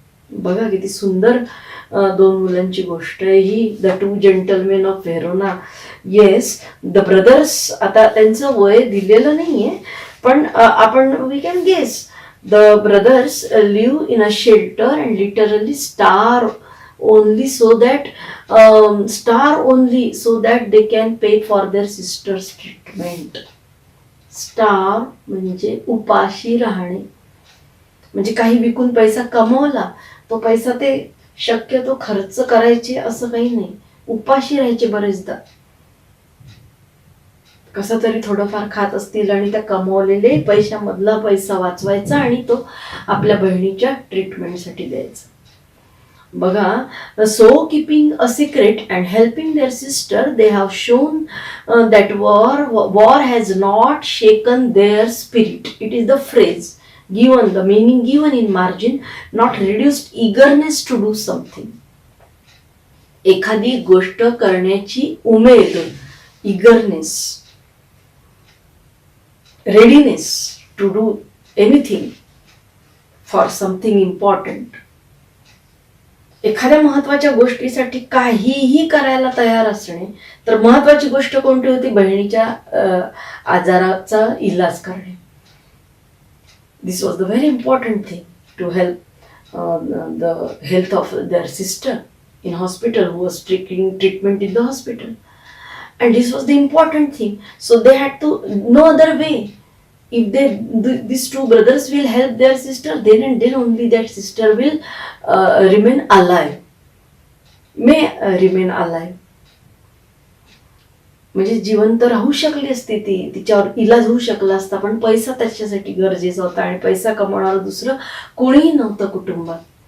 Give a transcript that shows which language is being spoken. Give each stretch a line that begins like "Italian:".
Marathi: बघा किती सुंदर दोन मुलांची गोष्ट आहे ही.
English: The two gentlemen of Verona. Yes, the brothers,
Marathi: आता त्यांचं वय दिलेलं नाहीये पण आपण
English: We can guess. The brothers live in a shelter and literally starve only so that starve only so that they can pay for their sister's treatment.
Marathi: Star म्हणजे उपाशी राहणे, म्हणजे काही विकून पैसा कमवला, तो पैसा ते शक्यतो खर्च करायचे असं काही नाही, उपाशी राहायचे बरेचदा. कसं तरी थोडंफार खात असतील आणि त्या कमवलेले पैशामधला पैसा वाचवायचा आणि तो आपल्या बहिणीच्या ट्रीटमेंटसाठी द्यायचा.
English: बघा, so keeping a secret and helping their sister they have shown that war has not shaken their spirit. It is the phrase given, the meaning given in margin, not reduced eagerness to do something.
Marathi: एखादी गोष्ट करण्याची उमेद,
English: eagerness, readiness to do anything for something important.
Marathi: एखाद्या महत्वाच्या गोष्टीसाठी काहीही करायला तयार असणे. तर महत्वाची गोष्ट कोणती होती? बहिणीच्या आजाराचा इलाज करणे.
English: This was the very important thing to help the health of their sister in hospital who was taking treatment in the hospital, and this was the important thing. So they had to, no other way. If these two brothers will help their sister, then and then only that sister will remain alive, may remain alive.
Marathi: म्हणजे जिवंत राहू शकली असती ती, तिच्यावर इलाज होऊ शकला असता, पण पैसा त्याच्यासाठी गरजेचा होता आणि पैसा कमवणारं दुसरं कोणीही नव्हतं कुटुंबात.